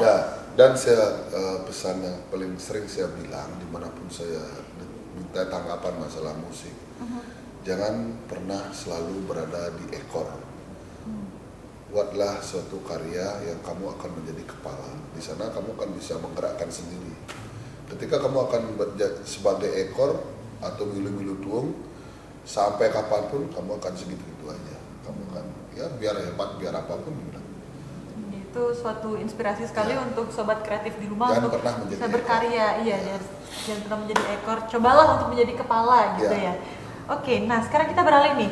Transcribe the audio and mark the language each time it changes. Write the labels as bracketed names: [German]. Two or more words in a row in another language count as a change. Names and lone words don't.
[Indonesian] Dan saya pesan yang paling sering saya bilang dimanapun saya minta tanggapan masalah musik. Jangan pernah selalu berada di ekor. Buatlah suatu karya yang kamu akan menjadi kepala. Di sana kamu akan bisa menggerakkan sendiri. Ketika kamu akan sebagai ekor atau [Balinese] milu-milu tuung, [Indonesian] sampai kapanpun kamu akan segitu-gitu aja. Kamu akan biar hebat, biar apapun juga. Itu suatu inspirasi sekali untuk sobat kreatif di rumah jangan untuk bisa berkarya. Jangan pernah menjadi ekor. Cobalah untuk menjadi kepala gitu ya. Oke, nah sekarang kita beralih nih.